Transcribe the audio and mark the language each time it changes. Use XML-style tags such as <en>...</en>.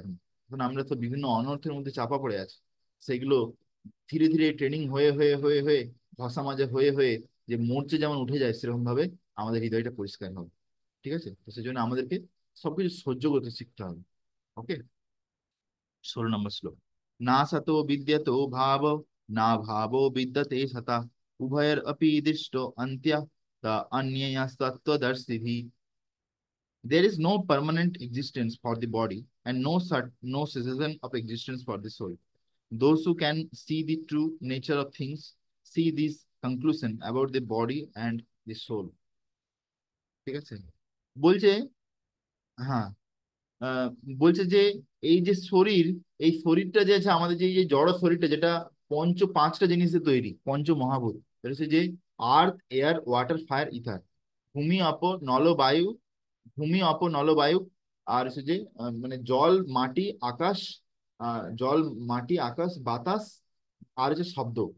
<bn>এখন এখন আমরা তো বিভিন্ন অনর্থের মধ্যে চাপা পড়ে আছি। সেগুলো ধীরে ধীরে ট্রেনিং হয়ে হয়ে হয়ে হয়ে ঘষা মাজা হয়ে হয়ে, যে মরচে যেমন উঠে যায়, সেরকম ভাবে আমাদের হৃদয়টা পরিষ্কার হবে। ঠিক আছে? তো সেই জন্য আমাদেরকে সবকিছু সহ্য করতে শিখতে হবে। ওকে? 16 নম্বর শ্লোক।</bn> <sa>না সতো বিদ্যতো ভাব, না ভাবো বিদ্যতে সতা, উভয়ের অপি দৃষ্ট অন্ত্য, তা অন্যয়াস্তত্ত্বদর্শিভিঃ।</sa> <en>There is no permanent existence for the body, and no cessation of existence for the soul. Those who can see the true nature of things see this conclusion about the body and the soul.</en> <bn>ঠিক আছে? বলছে, হ্যাঁ, আহ, বলছে যে এই যে শরীর, এই শরীরটা যে আছে আমাদের, যে এই যে জড় শরীরটা, যেটা পাঁচটা জিনিসে তৈরি, পঞ্চ মহাভূত। এটা হচ্ছে যে</bn> <en>Earth, air, water, fire, ether.</en> <sa>ভূমি, অপ, নল, বায়ু। ভূমি, অপ, নল, বায়ু।</sa> <bn>আর হচ্ছে যে মানে জল, মাটি, আকাশ। জল, মাটি, আকাশ, বাতাস, আর হচ্ছে শব্দ।</bn>